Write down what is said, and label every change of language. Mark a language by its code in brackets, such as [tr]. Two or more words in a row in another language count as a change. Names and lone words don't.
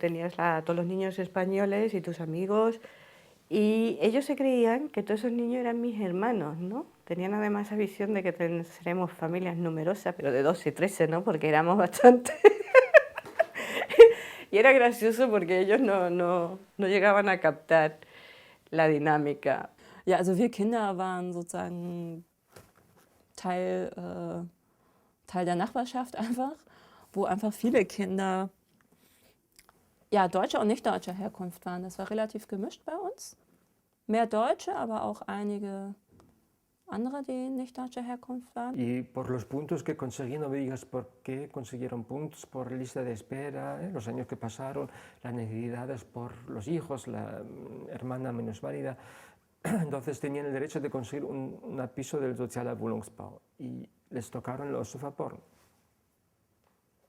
[es] Tenías todos los niños españoles y tus amigos y ellos se creían que todos esos niños eran mis hermanos, ¿no? Tenían además esa visión de que seremos familias numerosas, pero de 12 y 13, ¿no? Porque éramos bastante. Y era gracioso porque ellos no llegaban a captar la dinámica. [de] Ja, also wir Kinder waren sozusagen Teil der Nachbarschaft einfach, wo einfach viele Kinder ja, deutscher und nicht deutscher Herkunft waren. Das war relativ gemischt bei uns. Mehr Deutsche, aber auch einige andere, die nicht deutscher Herkunft waren. [es] Y por los puntos que conseguí, no me digas por qué consiguieron puntos, por lista de espera, los años que pasaron, las necesidades por los hijos, la hermana minusválida. Entonces tenían el derecho de conseguir un piso del [de] Sozialer Wohnungsbau [es] y les tocaron los Sofaporn.